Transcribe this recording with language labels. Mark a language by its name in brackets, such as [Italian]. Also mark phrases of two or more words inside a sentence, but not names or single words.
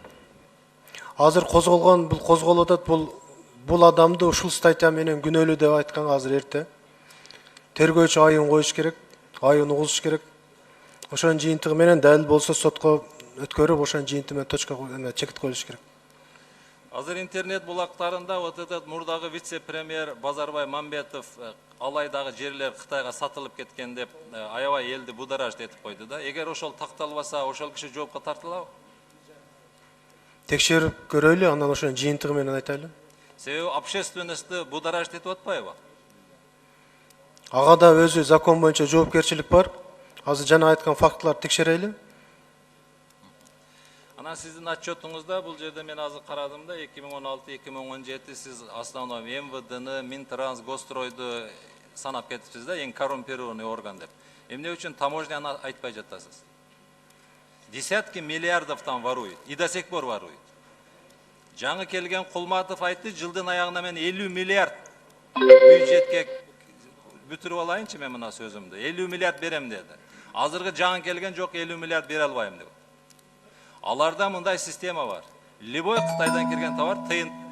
[Kyrgyz] Азыр козголгон, бул козголуп атат, бул адамды ушул статья менен күнөөлүү деп айтканга азыр эрте. Тергөөчү айын коюш керек, айын угузуш керек. Ошонун жыйынтыгы менен далил болсо сотко өткөрүп, ошонун жыйынтыгы менен точка чекит коюлуш керек. Азыр интернет булактарында [Russian] вот этот [Kyrgyz] мурдагы вице-премьер Базарбай Мамбетов алайдагы жерлер Кытайга сатылып кеткен деп аябай элди бударажд этип койду да. Эгер ошол такталбаса, ошол киши жоопко тартылабы? Текшерип көрөлү, андан ошонун жыйынтыгы менен айтайлы. Себеби общественностьты бударажд этип атпайбы? Ага да өзү закон боюнча жоопкерчилик бар. Азыр жана айткан фактыларды текшерели. Анан сиздин отчетуңузда бул жерде мен азыр карадым да 2016-2017 сиз основном МВДны, Минтранс, Гостройду санап кетипсиз да, эң коррумпированный орган деп. Эмне үчүн таможняны айтпай жатасыз? [Russian] Десятки миллиардов там ворует и до сих пор ворует. [Kyrgyz] Жаңы келген Кулматов айтты, жылдын аягына мен 50 миллиард бюджетке бүтүрүп алайынчы мен мына сөзүмдү. 50 миллиард берем деди. Азыркы жаңы келген жок, 50 миллиард бере албайм деп. Аларда мындай система бар. Любой Кытайдан келген товар тыйын.